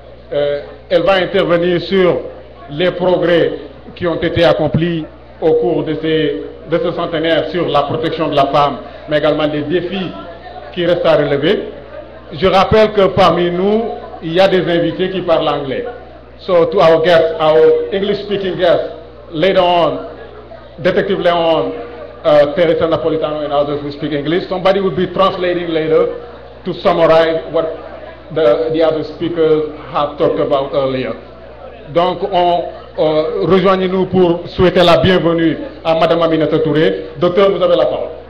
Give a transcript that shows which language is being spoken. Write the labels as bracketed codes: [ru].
[fr] Elle va intervenir sur les progrès qui ont été accomplis au cours de ce centenaire sur la protection de la femme, mais également les défis qui restent à relever. Je rappelle que parmi nous, il y a des invités qui parlent anglais. [en] So to our guests, our English-speaking guests, later on, Detective Leon, Teresa Napolitano and others who speak English, somebody will be translating later to summarize what the other speakers have talked about earlier. [fr] Donc, rejoignez-nous pour souhaiter la bienvenue à Madame Aminata Touré. Docteur, vous avez la parole.